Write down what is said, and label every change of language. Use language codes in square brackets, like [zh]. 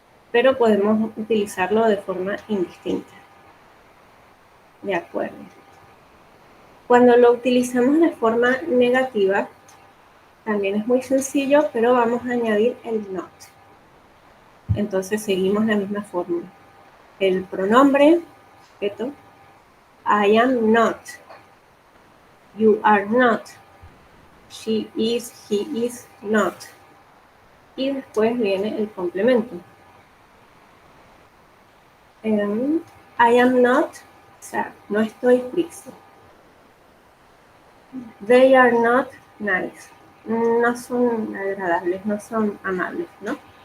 [es] Pero podemos utilizarlo de forma indistinta. De acuerdo. Cuando lo utilizamos de forma negativa, también es muy sencillo, pero vamos a añadir el not. Entonces seguimos la misma fórmula. El pronombre, sujeto, [en] I am not, you are not, she is, he is not. [es] Y después viene el complemento. [en] I am not, [es] o sea, no estoy triste. [en] They are not nice. [es] No son agradables, no son amables, ¿no?